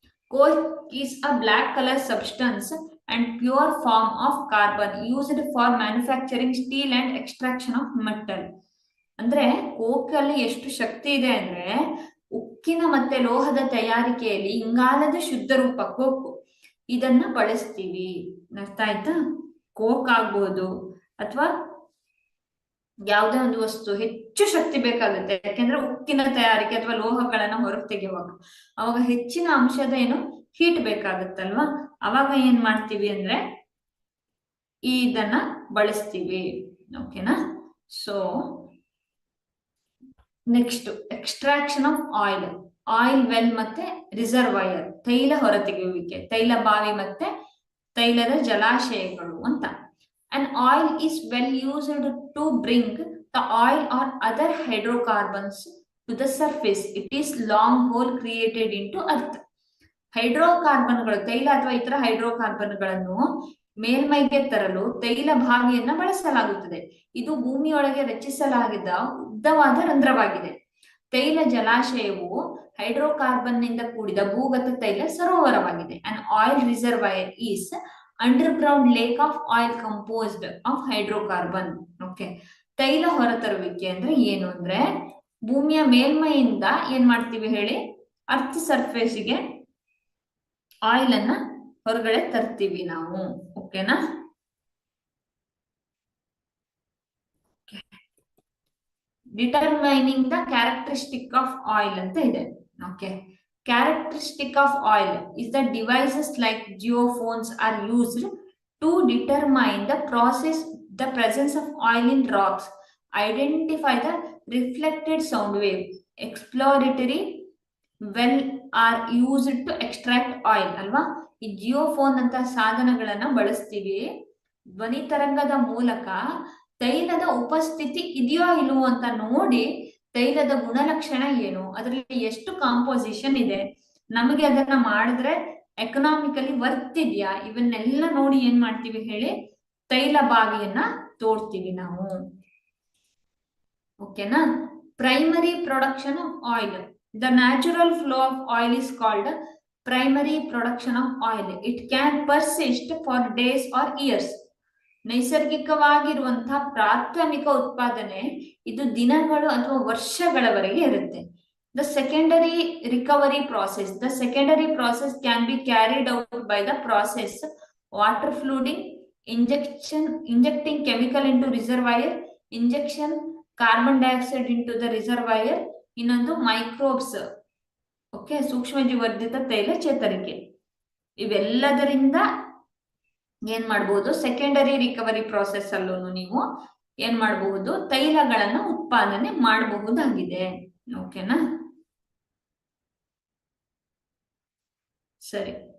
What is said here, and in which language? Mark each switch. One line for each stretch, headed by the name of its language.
English: Coke is a black color substance and pure form of carbon used for manufacturing steel and extraction of metal.
Kannada: ಅಂದ್ರೆ coke ಅಲ್ಲಿ ಎಷ್ಟು ಶಕ್ತಿ ಇದೆ ಅಂದ್ರೆ, ಉಕ್ಕಿನ ಮತ್ತೆ ಲೋಹದ ತಯಾರಿಕೆಯಲ್ಲಿ ಇಂಗಾಲದ ಶುದ್ಧ ರೂಪ ಕೋಕ್, ಇದನ್ನ ಬಳಸ್ತೀವಿ. ಅರ್ಥ ಆಯ್ತಾ. ಕೋಕ್ ಆಗ್ಬೋದು ಅಥವಾ ಯಾವುದೇ ಒಂದು ವಸ್ತು ಹೆಚ್ಚು ಶಕ್ತಿ ಬೇಕಾಗುತ್ತೆ, ಯಾಕೆಂದ್ರೆ ಉಕ್ಕಿನ ತಯಾರಿಕೆ ಅಥವಾ ಲೋಹಗಳನ್ನ ಹೊರಗೆ ತೆಗೆಯುವಾಗ ಅವಾಗ ಹೆಚ್ಚಿನ ಅಂಶದ ಏನು ಹೀಟ್ ಬೇಕಾಗುತ್ತಲ್ವಾ, ಅವಾಗ ಏನ್ ಮಾಡ್ತೀವಿ ಅಂದ್ರೆ ಇದನ್ನ ಬಳಸ್ತೀವಿ. ಓಕೆನಾ.
English: So next extraction of oil.
Kannada: Oil well ಮತ್ತೆ ರಿಸರ್ವಾಯರ್, ತೈಲ ಹೊರತೆಗೆಯುವಿಕೆ, ತೈಲ ಬಾವಿ ಮತ್ತೆ ತೈಲದ ಜಲಾಶಯಗಳು ಅಂತ.
English: An oil is well used to bring the oil or other hydrocarbons to the surface. It is long hole created into earth.
Kannada: ಹೈಡ್ರೋಕಾರ್ಬನ್ಗಳು, ತೈಲ ಅಥವಾ ಇತರ ಹೈಡ್ರೋಕಾರ್ಬನ್ಗಳನ್ನು ಮೇಲ್ಮೈಗೆ ತರಲು ತೈಲ ಬಾವಿಯನ್ನ ಬಳಸಲಾಗುತ್ತದೆ. ಇದು ಭೂಮಿಯೊಳಗೆ ರಚಿಸಲಾಗಿದ್ದ ಉದ್ದವಾದ ರಂಧ್ರವಾಗಿದೆ. ತೈಲ ಜಲಾಶಯವು ಹೈಡ್ರೋಕಾರ್ಬನ್ ನಿಂದ ಕೂಡಿದ ಭೂಗತ ತೈಲ ಸರೋವರವಾಗಿದೆ.
English: An oil reservoir is underground lake of oil composed of hydrocarbon.
Kannada: Okay, ತೈಲ ಹೊರತರುವಿಕೆ ಅಂದ್ರೆ ಏನು ಅಂದ್ರೆ, ಭೂಮಿಯ ಮೇಲ್ಮೈಯಿಂದ ಏನ್ ಮಾಡ್ತೀವಿ ಹೇಳಿ, ಅರ್ತ್ ಸರ್ಫೇಸ್ಗೆ ಆಯಿಲ್ ಅನ್ನ ಹೊರಗಡೆ ತರ್ತೀವಿ ನಾವು. ಓಕೆನಾ.
English: determining the characteristic of oil
Kannada: ಅಂತ ಇದೆ.
English: Okay, characteristic of oil is that devices like geophones are used to determine the presence of oil in rocks, identify the reflected sound wave. Exploratory well are used to extract oil ಅಲ್ವಾ.
Kannada: ಈ ಜಿಯೋಫೋನ್ ಅಂತ ಸಾಧನಗಳನ್ನ ಬಳಸ್ತೀವಿ, ಧ್ವನಿ ತರಂಗದ ಮೂಲಕ ತೈಲದ ಉಪಸ್ಥಿತಿ ಇದೆಯೋ ಇಲ್ವೋ ಅಂತ ನೋಡಿ, ತೈಲದ ಗುಣಲಕ್ಷಣ ಏನು, ಅದರಲ್ಲಿ ಎಷ್ಟು ಕಾಂಪೋಸಿಷನ್ ಇದೆ, ನಮಗೆ ಅದನ್ನ ಮಾಡಿದ್ರೆ ಎಕನಾಮಿಕಲಿ ವರ್ತ್ ಇದೆಯಾ, ಇವನ್ನೆಲ್ಲ ನೋಡಿ ಏನ್ ಮಾಡ್ತೀವಿ ಹೇಳಿ, ತೈಲ ಬಾವಿಯನ್ನ ತೋಡ್ತೀವಿ ನಾವು. ಓಕೆನಾ.
English: Primary production of oil. The natural flow of oil is called primary production of oil. It can persist for days or years.
Kannada: ನೈಸರ್ಗಿಕವಾಗಿರುವಂತಹ ಪ್ರಾಥಮಿಕ ಉತ್ಪಾದನೆ ಇದು ದಿನಗಳು ಅಥವಾ ವರ್ಷಗಳವರೆಗೆ ಇರುತ್ತೆ.
English: The secondary recovery process. The secondary process can be carried out by the process water flooding, injecting chemical into reservoir, injection carbon dioxide into the reservoir,
Kannada: ಇನ್ನೊಂದು microbes, okay, ಸೂಕ್ಷ್ಮಜೀವರ್ಧಿತ ತೈಲ ಚೇತರಿಕೆ. ಇವೆಲ್ಲದರಿಂದ ಏನ್ ಮಾಡಬಹುದು, ಸೆಕೆಂಡರಿ ರಿಕವರಿ ಪ್ರಾಸೆಸ್ ಅಲ್ಲೂ ನೀವು ಏನ್ ಮಾಡಬಹುದು, ತೈಲಗಳನ್ನ ಉತ್ಪಾದನೆ ಮಾಡಬಹುದಾಗಿದೆ. ಓಕೆನಾ, ಸರಿ.